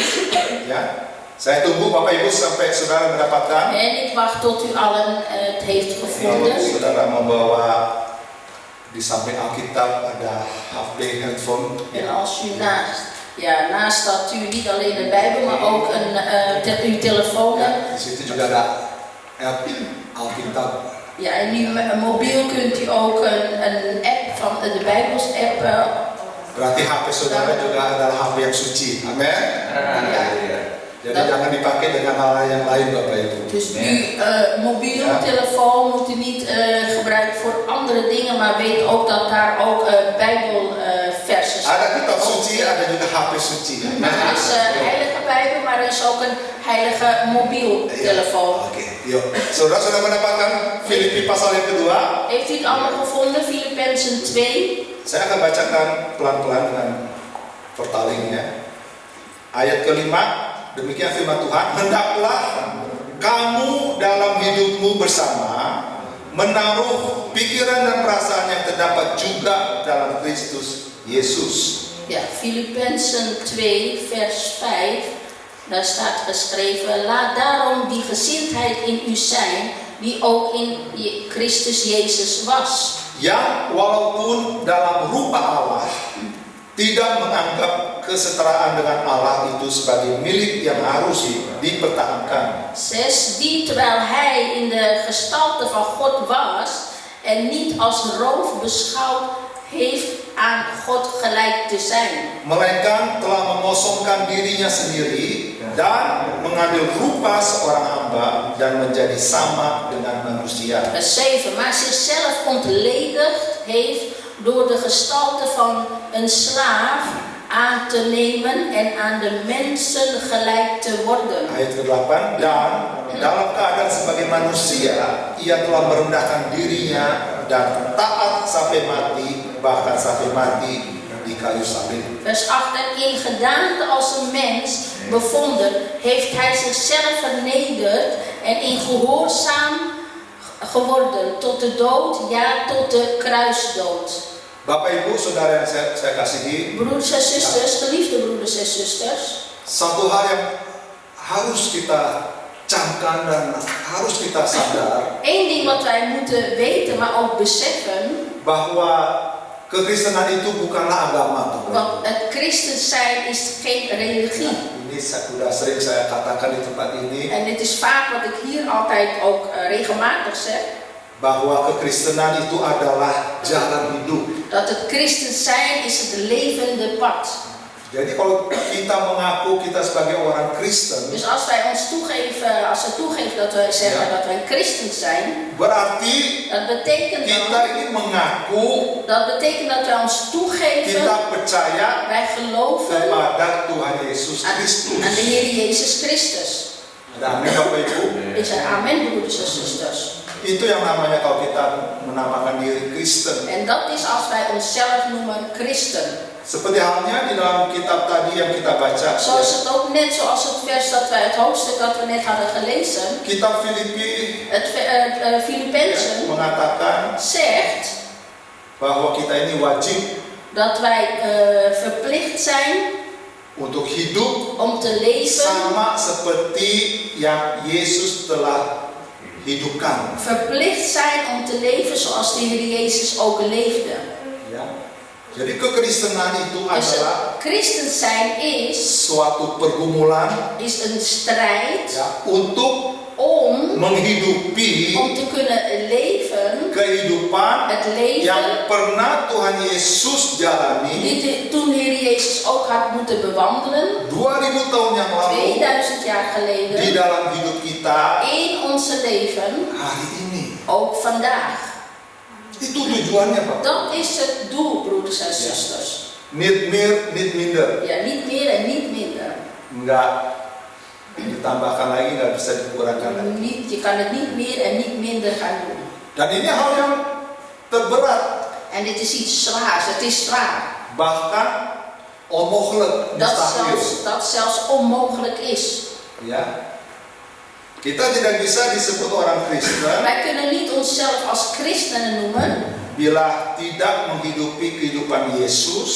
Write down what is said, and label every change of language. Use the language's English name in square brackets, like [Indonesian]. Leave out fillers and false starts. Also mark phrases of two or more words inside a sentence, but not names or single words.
[Indonesian] Ya, saya tunggu Bapak Ibu sampai saudara mendapatkan. [Dutch] En ik wacht tot u allen het heeft [Indonesian] Kalau [Dutch] gevonden. [Indonesian] saudara membawa di samping Alkitab ada HP handphone. [Dutch] En als u naast dat u niet alleen de Bijbel, maar ook uw telefoon hebt. [Indonesian] Ya, di situ juga ada app Alkitab. [Dutch] Ja, en uw mobiel kunt u ook een app van de Bijbels app. [Indonesian] Berarti HP saudara juga adalah HP yang suci. Amin. [Dutch] Ja. [Indonesian] Jadi jangan dipakai dengan hal yang lain Bapak Ibu. [Dutch] Dus mobiel telefoon moet u niet gebruiken voor andere dingen, maar weet ook dat daar ook Bijbelversen [Indonesian] Ada [Dutch] staan. [Indonesian] kitab suci, ada juga HP suci. [Dutch] Er is heilige Bijbel, maar er is ook een heilige mobieltelefoon. [Indonesian] Oke, yuk. Saudara sudah mendapatkan Filipi pasal yang kedua. [Dutch] Heeft u het allemaal gevonden? Filippenzen 2. [Indonesian] Saya akan bacakan pelan-pelan dengan vertalingnya. Ayat kelima, demikian firman Tuhan, hendaklah kamu dalam hidupmu bersama menaruh pikiran dan perasaan yang terdapat juga dalam Kristus Yesus. [Dutch] Ja, Filippenzen 2 vers 5, daar staat geschreven, laat daarom die gezindheid in u zijn, die ook in Christus Jezus was. [Indonesian] Yang walaupun dalam rupa Allah tidak menganggap kesetaraan dengan Allah itu sebagai milik yang harus dipertahankan. 6. [Dutch] Die terwijl hij in de gestalte van God was en niet als roof beschouwd heeft aan God gelijk te zijn. [Indonesian] Melainkan telah mengosongkan dirinya sendiri dan mengambil rupa seorang hamba dan menjadi sama dengan manusia. [Dutch] Vers 7. Maar zichzelf ontledigd heeft door de gestalte van een slaaf aan te nemen en aan de mensen gelijk te worden. [Indonesian] Ayat ke-8, dan dalam keadaan sebagai manusia ia telah merendahkan dirinya dan taat sampai mati, bahkan sampai mati di kayu salib. [Dutch] Vers 8. En in gedaante als een mens bevonden heeft hij zichzelf vernederd en in gehoorzaam geworden tot de dood, ja tot de kruisdood. [Indonesian] Bapak Ibu, saudara yang saya kasihi, [Dutch] Broeders en zusters, geliefde broeders en zusters, [Indonesian] satu hal yang harus kita camkan dan harus kita sadar, [Dutch] één ding wat wij moeten weten, maar ook beseffen, [Indonesian] bahwa kekristenan itu bukanlah agama. [Dutch] want het christen zijn is geen religie. [Indonesian] Ini sudah sering saya katakan di tempat ini, [Dutch] En dit is vaak wat ik hier altijd ook regelmatig zeg, [Indonesian] bahwa kekristenan itu adalah jalan hidup. [Dutch] dat het christen zijn is het levende pad. [Indonesian] Jadi kalau kita mengaku kita sebagai orang Kristen, [Dutch] Dus als wij ons toegeven, als we toegeven dat wij zeggen dat wij christen zijn, [Indonesian] berarti [Dutch] dat betekent [Indonesian] kita [Dutch] dan, [Indonesian] ini mengaku [Dutch] dat betekent dat wij ons toegeven, [Indonesian] kita percaya [Dutch] wij geloven [Indonesian] kepada Tuhan Yesus Kristus. [Dutch] aan de Heer Jezus Christus. [Indonesian] Ada amin Bapak Ibu. [Dutch] Is er amen, broeders en zusters. [Indonesian] Itu yang namanya kalau kita menamakan diri Kristen. [Dutch] En dat is als wij onszelf noemen christen. [Indonesian] Seperti halnya di dalam kitab tadi yang kita baca, [Dutch] Zo is het ook net zoals het vers dat wij, het hoofdstuk dat we net hadden gelezen, [Indonesian] kitab Filipi [Dutch] het Filippenzen [Indonesian] mengatakan [Dutch] zegt [Indonesian] bahwa kita ini wajib [Dutch] dat wij verplicht zijn [Indonesian] untuk hidup [Dutch] om te leven, [Indonesian] sama seperti yang Yesus telah hidupkan. [Dutch] verplicht zijn om te leven zoals de Heer Jezus ook leefde. [Indonesian] Ya. Jadi kekristenan itu [Dutch] Dus [Indonesian] adalah [Dutch] het christen zijn is [Indonesian] suatu pergumulan [Dutch] een strijd [Indonesian] ya, untuk [Dutch] om [Indonesian] menghidupi [Dutch] te kunnen leven, [Indonesian] kehidupan [Dutch] het leven [Indonesian] yang pernah Tuhan Yesus jalani [Dutch] die toen de Heer Jezus ook had moeten bewandelen, [Indonesian] 2000 tahun yang lalu [Dutch] 2000 jaar [Indonesian] di [Dutch] geleden, [Indonesian] dalam hidup kita [Dutch] in onze leven, [Indonesian] hari ini. [Dutch] ook vandaag. [Indonesian] Itu tujuannya Pak. [Dutch] Dat is het doel, broeders en zusters. Niet meer, niet minder. Ja, niet meer en niet minder. [Indonesian] Enggak ditambahkan lagi, nggak bisa dikurangkan lagi. [Dutch] Je kan het niet meer en niet minder gaan doen. [Indonesian] Dan ini hal yang terberat, [Dutch] En dit is iets zwaars, het is zwaar. [Indonesian] bahkan onmogelijk, mustahil. [Dutch] Dat zelfs onmogelijk is. [Indonesian] Ya. Kita tidak bisa disebut orang Kristen [Dutch] Wij kunnen niet onszelf als christenen noemen [Indonesian] bila tidak menghidupi kehidupan Yesus